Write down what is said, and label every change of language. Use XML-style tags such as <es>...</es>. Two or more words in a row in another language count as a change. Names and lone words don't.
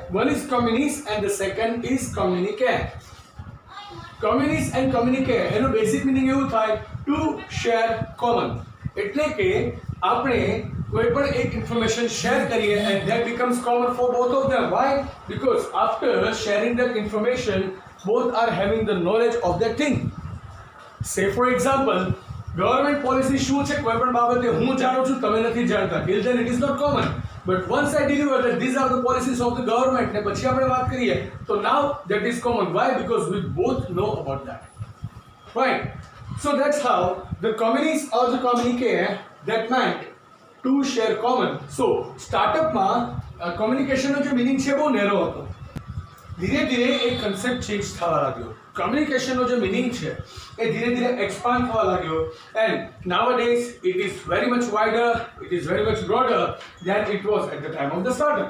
<en>one is communis and the second is communique. communis and communique</en> <gu>એનો બેઝિક મીનિંગ એવું થાય</gu> <en>to share common.</en> <gu>એટલે કે આપણે કોઈ પણ એક</gu> <en>information share</en> <gu>કરીએ</gu> <en>and that becomes common for both of them. why? because after sharing that information both are having the knowledge of that thing. Say for example, government policy</en> <gu>શું છે કોઈ પણ બાબતે હું જાણું છું, તમે નથી જાણતા.</gu> <en>Till then it is not common. But once I deliver that these are the policies of the government</en> <gu>ને પછી આપણે વાત કરીએ તો</gu> <en>now that is common. Why? Because we both know about that. Right. So that's how the communists or the communique that meant to share common. So startup</en> <gu>માં communication નો જે meaning છે બહુ નેરો હતો. ધીરે ધીરે એક</gu> <en>concept change</en> <gu>થવા લાગ્યો. કમ્યુનિકેશનનો જે મિનિંગ છે એ ધીરે ધીરે એક્સપાન્ડ થવા લાગ્યો,</gu> <en>and nowadays it is very much wider, it is very much broader than it was at the time of the startup.</en>